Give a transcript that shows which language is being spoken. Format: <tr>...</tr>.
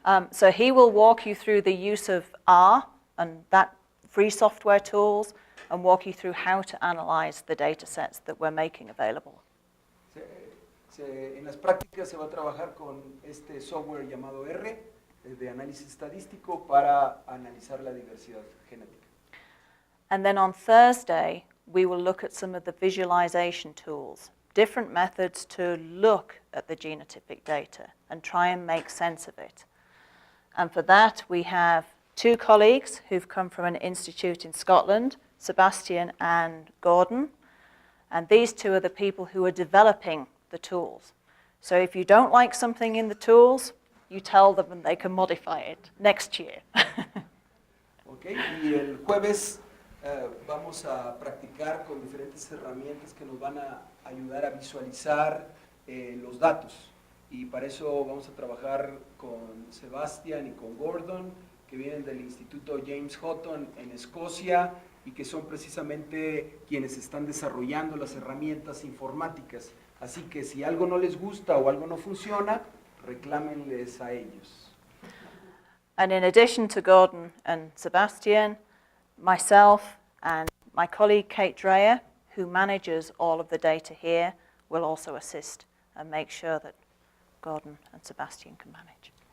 <en>So he will walk you through the use of R and that free software tools and walk you through how to analyze the data sets that we're making available.</en> <es>En las prácticas se va a trabajar con este software llamado R, de análisis estadístico, para analizar la diversidad genética.</es> <en>And then on Thursday, we will look at some of the visualization tools, different methods to look at the genotypic data and try and make sense of it. And for that, we have 2 colleagues who've come from an institute in Scotland, Sebastian and Gordon. And these 2 are the people who are developing the tools. So if you don't like something in the tools, you tell them and they can modify it next year. Okay.</en> <es>Y el jueves vamos a practicar con diferentes herramientas que nos van a ayudar a visualizar los datos. Y para eso vamos a trabajar con Sebastian y con Gordon, que vienen del Instituto James Hutton en Escocia y que son precisamente quienes están desarrollando las herramientas informáticas. Así que si algo no les gusta o algo no funciona, reclámenles a ellos.</es> <en>And in addition to Gordon and Sebastian, myself and my colleague Kate Dreyer, who manages all of the data here, will also assist and make sure that Gordon and Sebastian can manage.</en>